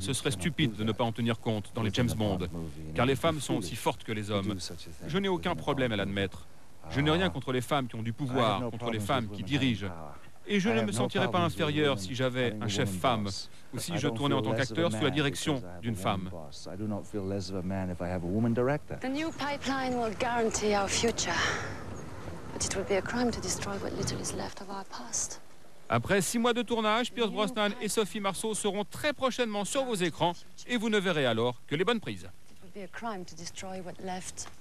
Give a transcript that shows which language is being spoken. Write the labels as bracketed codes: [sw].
[fr] Ce serait stupide de ne pas en tenir compte dans les James Bond, car les femmes sont aussi fortes que les hommes. Je n'ai aucun problème à l'admettre. Je n'ai rien contre les femmes qui ont du pouvoir, contre les femmes qui dirigent. Et je ne me sentirais pas inférieur si j'avais un chef femme ou si je tournais en tant qu'acteur sous la direction d'une femme. [en] The new pipeline will guarantee our future. But it would be a crime to destroy what little is left of our past. [fr] Après 6 mois de tournage, Pierce Brosnan et Sophie Marceau seront très prochainement sur vos écrans et vous ne verrez alors que les bonnes prises. [en] It would be a crime to destroy what left.